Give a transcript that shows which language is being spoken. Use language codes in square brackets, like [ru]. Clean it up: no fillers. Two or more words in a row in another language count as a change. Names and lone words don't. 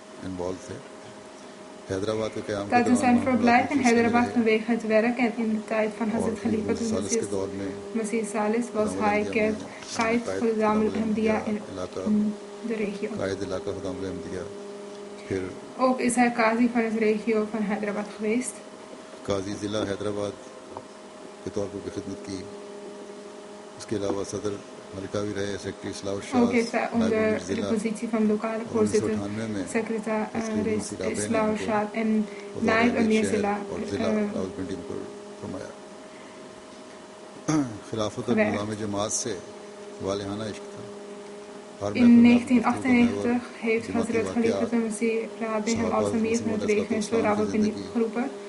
[nl] Tijdens zijn verblijf in Hyderabad vanwege het werk en in de tijd van Hazrat Khalifatul Masih Salis was hij Qaid Khudam al-Ahmadiyya in de regio. Ook is hij Qazi van het regio van Hyderabad geweest. [ur] قاضی ضلع حیدرآباد کے طور پر بھی خدمت کی. اس کے علاوہ صدر حلقہ بھی رہے، سیکرٹری اصلاح شاہ. [nl] Ook heeft hij onder de positie van lokale voorzitter, secretaris Islah Shah en [ur] نائب امیر ضلع [nl] In 1998 heeft Hazrat Khalifatul Masih Rabi hem als Amir van het regio Rawalpindi geroepen.